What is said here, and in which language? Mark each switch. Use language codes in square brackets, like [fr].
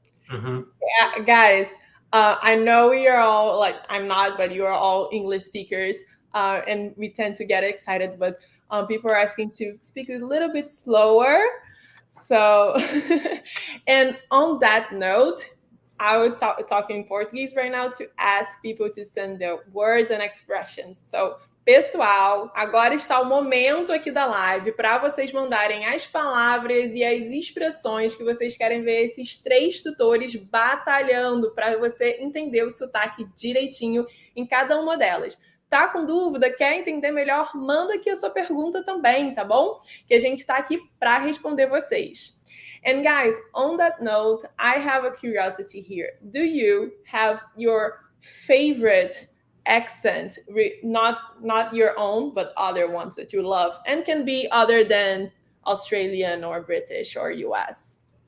[en] Yeah, guys, I know we are all I'm not, but you are all English speakers, and we tend to get excited, but people are asking to speak a little bit slower. So, and on that note, I would talk in Portuguese right now to ask people to send their words and expressions. [pt] So, pessoal, agora está o momento aqui da live para vocês mandarem as palavras e as expressões que vocês querem ver esses 3 tutores batalhando para você entender o sotaque direitinho em cada uma delas. Tá com dúvida? Quer entender melhor? Manda aqui a sua pergunta também, tá bom? Que a gente está aqui para responder vocês. [en] And guys, on that note, I have a curiosity here. Do you have your favorite accent, not your own, but other ones that you love, and can be other than Australian or British or US?